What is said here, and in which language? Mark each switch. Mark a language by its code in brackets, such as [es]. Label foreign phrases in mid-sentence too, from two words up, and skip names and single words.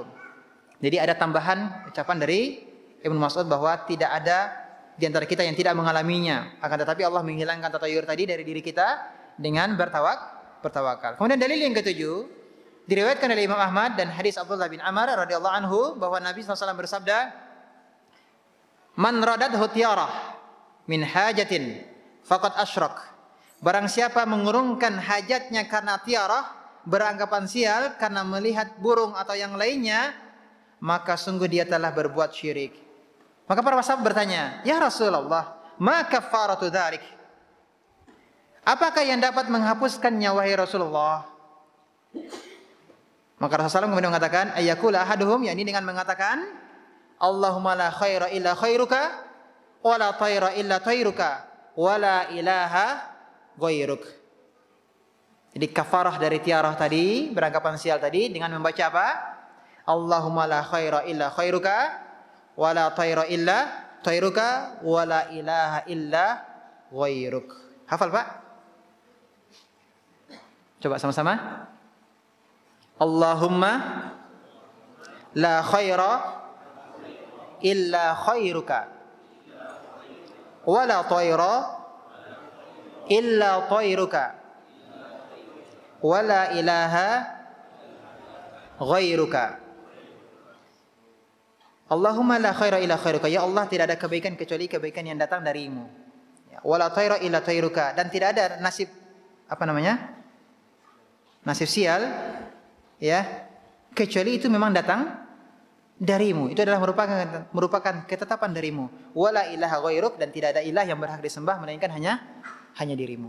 [id] Jadi ada tambahan ucapan dari Ibnu Mas'ud bahwa tidak ada di antara kita yang tidak mengalaminya, akan tetapi Allah menghilangkan tatayur tadi dari diri kita dengan bertawakal. Kemudian dalil yang ketujuh diriwayatkan oleh Imam Ahmad dan hadis Abdullah bin Amr [ar] رضي الله عنه [id] bahwa Nabi SAW bersabda, [ar] من ردته الطيرة من حاجة فقد أشرك. [id] Barang siapa mengurungkan hajatnya karena tiarah, beranggapan sial karena melihat burung atau yang lainnya, maka sungguh dia telah berbuat syirik. Maka para sahabat bertanya, [ar] "يا رسول الله ما كفارة ذلك?" [id] Apakah yang dapat menghapuskannya wahai Rasulullah? Maka Rasulullah kemudian mengatakan, [ar] أن يقول أحدهم, [id] yakni dengan mengatakan, [ar] اللهم لا خير إلا خيرك ولا طير إلا طيرك ولا إله غيرك. [id] Jadi kafarah dari tiarah tadi, beranggapan sial tadi, dengan membaca apa? [ar] اللهم لا خير إلا خيرك ولا طير إلا طيرك ولا إله إلا غيرك. [id] Hafal Pak? Coba sama-sama. [ar] اللهم لا خير إلا خيرك ولا طير إلا طيرك ولا إله غيرك. اللهم لا خير إلا خيرك, [id] ya Allah tidak ada kebaikan kecuali kebaikan yang datang darimu. [ar] ولا طير إلا طيرك, [id] dan tidak ada nasib nasib sial ya kecuali itu memang datang darimu. Itu adalah merupakan ketetapan darimu. [ar] ولا إله غيرك, [id] dan tidak ada ilah yang berhak disembah melainkan hanya dirimu.